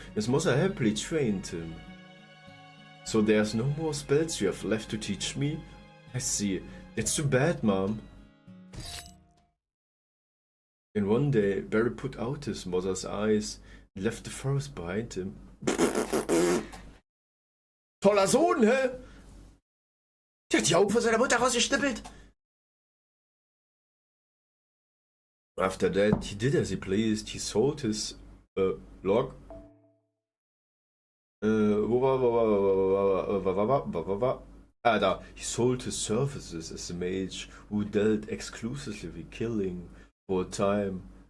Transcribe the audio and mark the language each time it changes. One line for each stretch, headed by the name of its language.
English: His mother happily trained him. So there's no more spells you have left to teach me? I see. It's too bad, Mom. And one day, Barry put out his mother's eyes and left the forest behind him.
German: Toller Sohn, hä? Der hat die Augen von seiner Mutter rausgeschnippelt.
English: After that, he did as he pleased. He sold his log. He sold his services as a mage who dealt exclusively with killing for a time.